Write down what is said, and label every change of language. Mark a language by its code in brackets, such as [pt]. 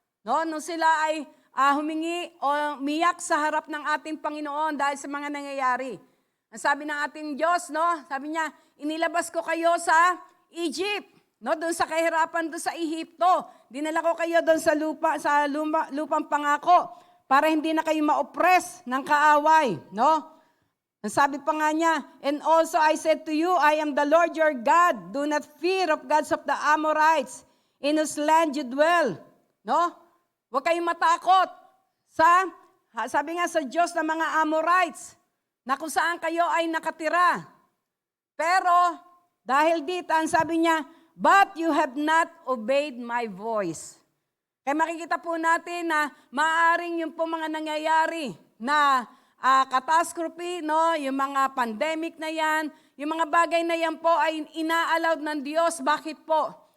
[tl] No, nung sila ay humingi o umiyak sa harap ng ating Panginoon dahil sa mga nangyayari. Ang sabi ng ating Diyos, no, sabi niya, inilabas ko kayo sa Egypt, no, doon sa kahirapan doon sa Ehipto. Dinala ko kayo doon sa lupang pangako para hindi na kayo ma-oppress ng kaaway, no? Ang sabi pa nga niya, [en] and also I said to you, I am the Lord your God. Do not fear of gods of the Amorites, in whose land you dwell. No? [tl] Huwag kayong matakot sa, sabi nga sa Diyos ng mga Amorites, na kung saan kayo ay nakatira. Pero, dahil dito, ang sabi niya, [en] but you have not obeyed my voice. [tl] Kaya makikita po natin na maaaring yung po mga nangyayari na catastrophe, no, yung mga pandemic na yan, yung mga bagay na yan po ay ina-allowed ng Diyos. Bakit po?